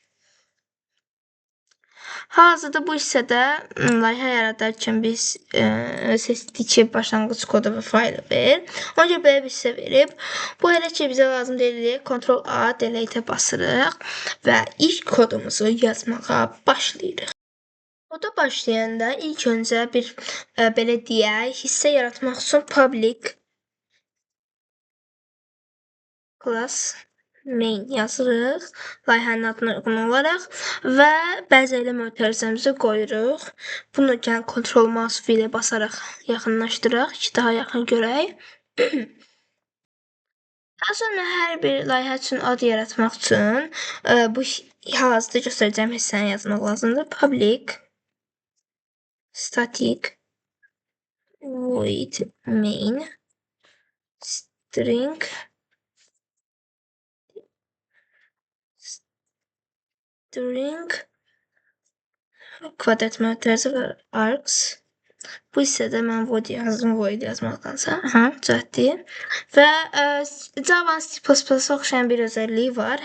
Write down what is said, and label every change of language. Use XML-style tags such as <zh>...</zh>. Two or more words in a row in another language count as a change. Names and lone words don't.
<az>Hazırda bu hissədə layihə yaradarkən biz seçdik ki, başlanğıc kodu və faylı ver. Ona görə belə bir hissə verib. Bu hələ ki bizə lazım deyil. Ctrl-A, delete basırıq və ilk kodumuzu yazmağa başlayırıq. Koda başlayanda ilk öncə bir belə deyək, hissə yaratmaq üçün</az> <en>public class main</en> <az>yazırıq layihənin adına uyğun olaraq və bəzəklə mötərizəmizi qoyuruq. Bunu gəlin</az> <en>Ctrl mouse</en> <az>ilə basaraq yaxınlaşdıraq ki, daha yaxın görək. Daha sonra hər bir layihə üçün ad yaratmaq üçün bu hal-hazırda göstərəcəyim hissəni yazmaq lazımdır.</az> <en>Public static void main string</en> <az>kvadrat mötərizə və</az> <en>args.</en> <az>Bu hissədə mən void yazdım, void yazmaqdansa. Düzəltdim. Və Java C++-a oxşayan bir özəlliyi var.</az>